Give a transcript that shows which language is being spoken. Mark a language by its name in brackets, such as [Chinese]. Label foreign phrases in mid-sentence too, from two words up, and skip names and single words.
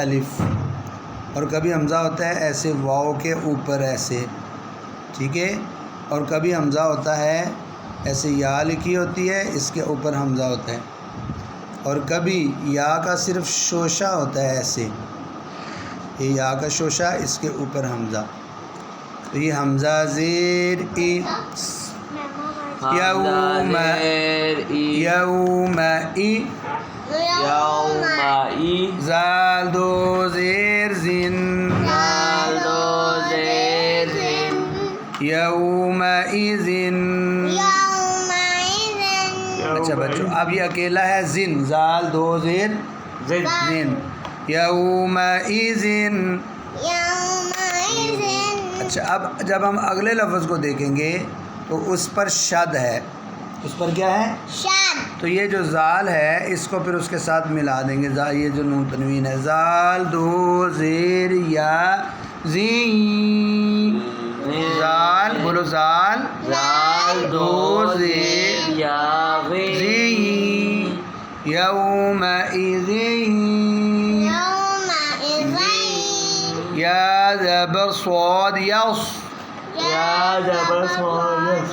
[Urdu] الف اور کبھی حمزہ ہوتا ہے ایسے واو کے اوپر ایسے ٹھیک ہے اور کبھی حمزہ ہوتا ہے ایسے یا لکھی ہوتی ہے اس کے اوپر حمزہ ہوتا ہے اور کبھی یا کا صرف شوشہ ہوتا ہے ایسے یہ یا کا شوشہ اس کے اوپر حمزہ تو یہ حمزہ زیر ای یوم یوم ای یوم ای زال دو زیر زن زال دو زیر زن یوم ایزن اچھا بچوں اب یہ اکیلا ہے زن زال دو زیر زن یوم ایزن اچھا اب جب ہم اگلے لفظ کو دیکھیں گے تو اس پر شد ہے اس پر کیا ہے شد تو یہ جو زال ہے اس کو پھر اس کے ساتھ ملا دیں گے یہ جو نون تنوین ہے زال دو زیر یا زین زال بولو زال زال دو زیر یا زین یوم ایزن یا زبر صاد یص یا زبر صاد